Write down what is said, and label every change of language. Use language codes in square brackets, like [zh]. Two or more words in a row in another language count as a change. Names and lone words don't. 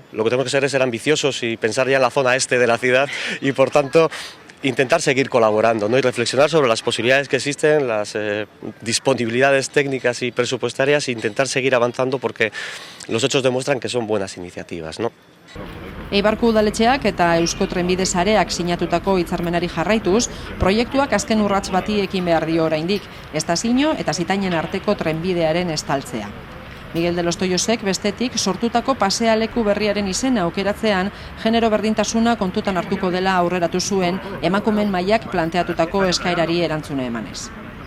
[es] Lo que tenemos que hacer es ser ambiciosos y pensar ya en la zona este de la ciudad y, por tanto, intentar seguir colaborando, ¿no? Y reflexionar sobre las posibilidades que existen, las disponibilidades técnicas y presupuestarias e intentar seguir avanzando porque los hechos demuestran que son buenas iniciativas, ¿no? [eu] Eibarko udaletxeak eta Eusko Trenbide Sareak sinatutako hitzarmenari jarraituz, proiektuak azken urrats bati ekin behar dio oraindik, estazio eta Zitainen arteko trenbidearen estaltzea. Miguel de los Toyosek bestetik sortutako pasealeku berriaren izena aukeratzean genero berdintasuna kontutan hartuko dela aurreratu zuen emakumeen mailak planteatutako eskaerari erantzuna emanez.